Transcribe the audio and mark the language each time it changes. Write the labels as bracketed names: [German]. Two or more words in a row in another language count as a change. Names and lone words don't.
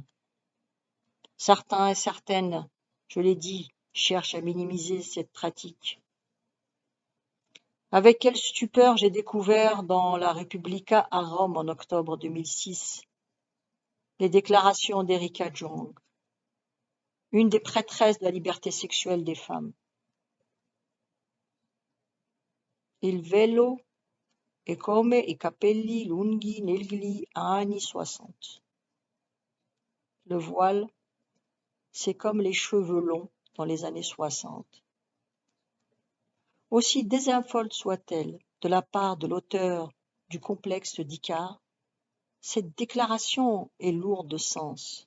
[French] Certains et certaines, je l'ai dit, cherchent à minimiser cette pratique. Avec quelle stupeur j'ai découvert dans la Repubblica à Rome en octobre 2006 les déclarations d'Erika Jong, une des prêtresses de la liberté sexuelle des femmes. [Italian] Il velo è come i capelli lunghi negli anni 60. [French] Le voile, c'est comme les cheveux longs dans les années 60. Aussi désinfolte soit-elle de la part de l'auteur du complexe d'Icare, cette déclaration est lourde de sens.